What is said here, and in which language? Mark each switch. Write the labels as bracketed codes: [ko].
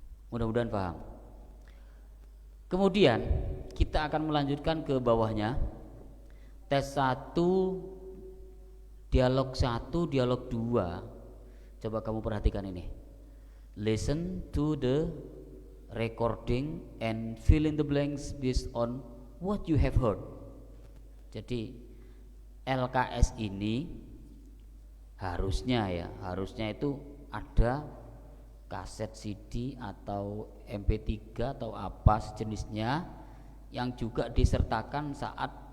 [id] Mudah-mudahan paham. Kemudian kita akan melanjutkan ke bawahnya. Tes 1, dialog 1, dialog 2. Coba kamu perhatikan ini. [en] Listen to the recording and fill in the blanks based on what you have heard. [id] Jadi LKS ini harusnya itu ada kaset CD atau MP3 atau apa sejenisnya yang juga disertakan saat